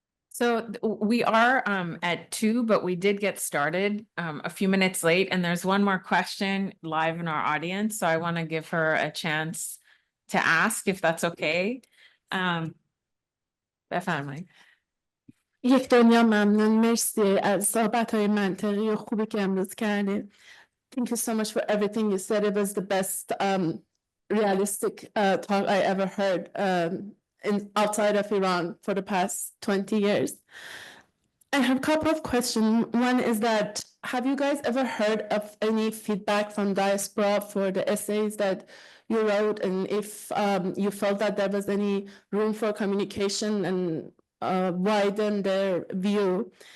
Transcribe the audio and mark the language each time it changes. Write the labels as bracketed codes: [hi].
[en] So we are at 2, but we did get started a few minutes late, and there's one more question live in our audience. So I want to give her a chance to ask if that's okay. [fa] بفرمایید. یک دنیا ممنون، مرسی از صحبت‌های منطقی و خوبی که امروز کردید. [en] Thank you so much for everything you said. It was the best realistic talk I ever heard outside of Iran for the past 20 years. I have a couple of questions. One is that, have you guys ever heard of any feedback from diaspora for the essays that you wrote, and if you felt that there was any room for communication and widen their view?